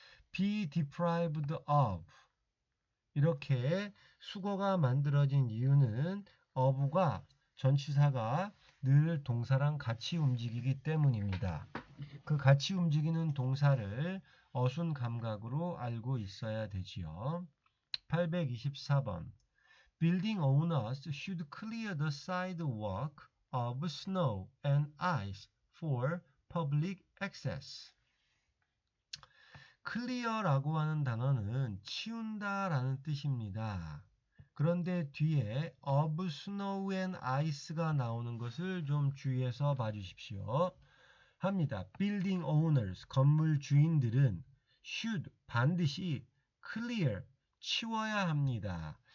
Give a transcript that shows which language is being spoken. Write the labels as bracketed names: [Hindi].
[English] be deprived of, [Korean] 이렇게 수거가 만들어진 이유는 of가 전치사가 늘 동사랑 같이 움직이기 때문입니다. 그 같이 움직이는 동사를 어순 감각으로 알고 있어야 되지요. [English] 824번 Building owners should clear the sidewalk of snow and ice for public access. [Korean] clear라고 하는 단어는 치운다라는 뜻입니다. 그런데 뒤에 [English] of snow and ice [Korean] 가 나오는 것을 좀 주의해서 봐주십시오. 합니다. [English] building owners, [Korean] 건물 주인들은 should, 반드시 clear, 치워야 합니다.